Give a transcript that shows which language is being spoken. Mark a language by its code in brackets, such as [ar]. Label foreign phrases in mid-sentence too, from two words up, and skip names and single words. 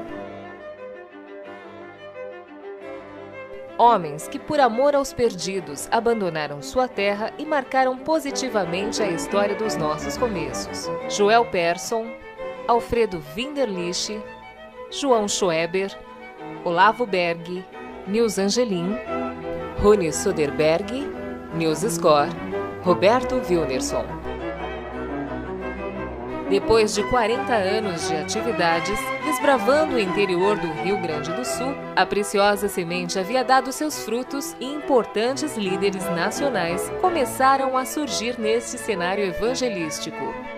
[pt] Homens que, por amor aos perdidos, abandonaram sua terra e marcaram positivamente a história dos nossos começos. Joel Persson, Alfredo Winderlich, João Schoeber, Olavo Berg, Nils Angelin, Rune Soderberg, Nils Skor, Roberto Wilnerson. Depois de 40 anos de atividades, desbravando o interior do Rio Grande do Sul, a preciosa semente havia dado seus frutos e importantes líderes nacionais começaram a surgir neste cenário evangelístico.